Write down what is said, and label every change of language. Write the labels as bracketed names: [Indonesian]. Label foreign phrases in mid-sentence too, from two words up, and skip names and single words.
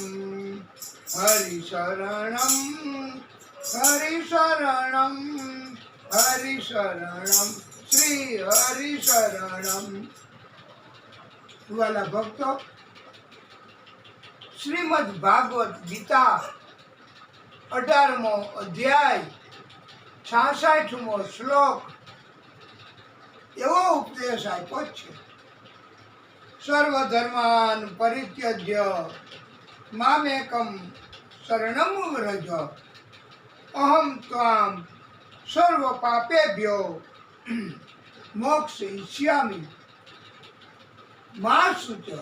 [Sanskrit] हरि शरणम हरि शरणम हरि शरणम श्री हरि शरणम. [Gujarati] વાલા ભક્તો, श्रीमद् भागवत गीता 18મો અધ્યાય 66મો શ્લોક એવો ઉપદેશ આપ્યો છે. [Sanskrit] સર્વધર્માન પરિત્યજ્ય મામેકમ શરણમ વ્રજ, અહમ ત્વામ સર્વ પાપેભ્યો મોક્ષયિષ્યામિ મા શુચ.